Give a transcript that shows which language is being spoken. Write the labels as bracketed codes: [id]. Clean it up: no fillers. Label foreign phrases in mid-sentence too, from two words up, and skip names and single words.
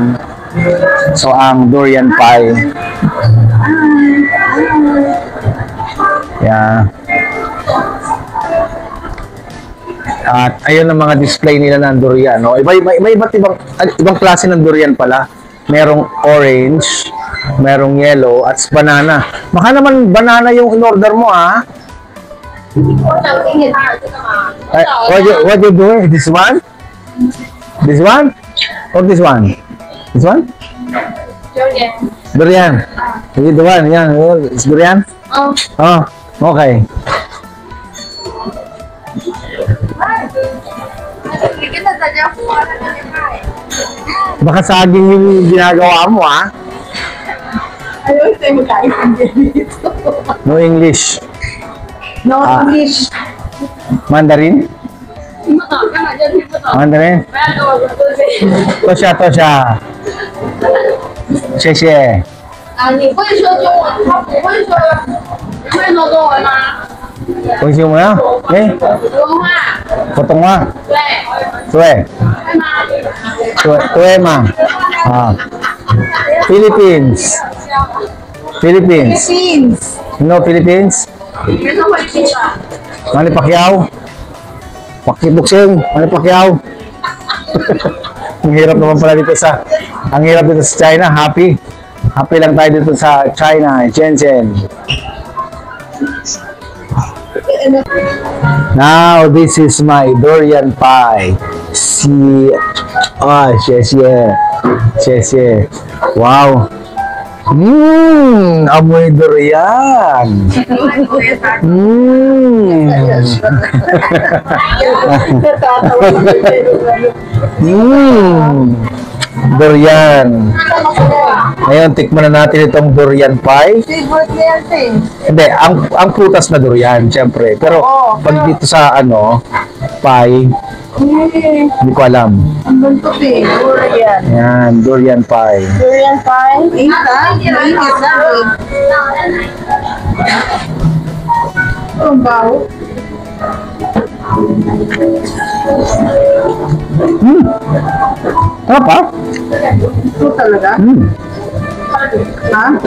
[tl] So ang durian pie. Yeah. At ayun ang mga display nila ng durian, no? May iba't ibang klase ng durian pala. Merong orange, merong yellow, at banana. Baka naman banana yung in-order mo, ha? [en] What you do? This one? This one? Or this one? This one? [tl] Durian. Sige, [en] the one. [tl] Yan. [en] It's durian? Oh, okay. [tl] Baka saging yung ginagawa mo, ha? Ayaw tayo magkain dito. [en] No English. No English. Mandarin? Mandarin? Tosha, tosha. [zh] Xie. 你会说中文，他不会说，会说中文吗？ Kung siyo mo na? Eh? 普通话，普通话? 对， Tue. 会吗？对吗. Philippines. [en] Philippines. Philippines. No Philippines? [zh] 你是会听的。 [en] Manny Pacquiao. Boxing. Manny Pacquiao. [tl] Ang hirap naman pala dito sa China. Happy lang tayo dito sa China, Shenzhen. [en] Now this is my durian pie. See, xie. [tl] Wow. Amoy durian. Durian. Ngayon, tikman na natin itong durian pie. Favorite niya yan, eh. Hindi, ang prutas na durian, syempre. Pero, pag dito sa, pie, hindi ko alam. Ang buntot eh. Durian. Yan, durian pie. Durian pie. Mainit na eh. Ang baho. Sarap, ha? Ito talaga? Ha?